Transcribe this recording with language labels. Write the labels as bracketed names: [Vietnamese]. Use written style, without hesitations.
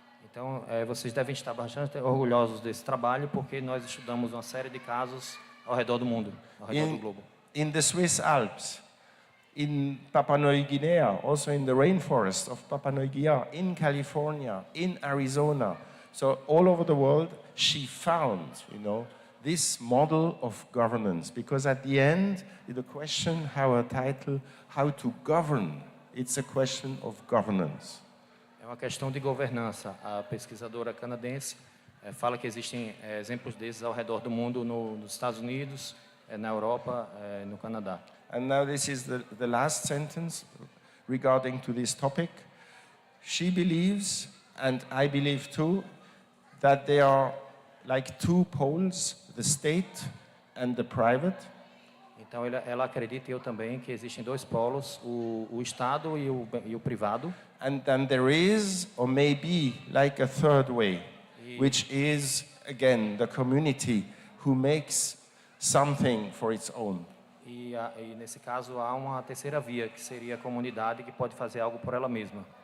[Portuguese] Então, vocês devem estar bastante orgulhosos desse trabalho, porque nós estudamos uma série de casos ao redor do mundo, ao redor do globo. [English] In the Swiss Alps, in Papua New Guinea, also in the rainforest of Papua New Guinea, in California, in Arizona. So all over the world, she found, this model of governance. Because at the end, the question, how to govern, it's a question of governance. [Portuguese] É uma questão de governança. A pesquisadora canadense fala que existem exemplos desses ao redor do mundo, nos Estados Unidos, na Europa, no Canadá. [English] And now this is the last sentence regarding to this topic. She believes, and I believe too, that there are like 2 poles, the state and the private. [Portuguese] Então ela acredita, e eu também, que existem 2 polos, o Estado e o privado. [English] And then there is, or maybe, like a third way, which is, again, the community who makes something for its own. [Portuguese] E nesse caso há uma terceira via, que seria a comunidade que pode fazer algo por ela mesma.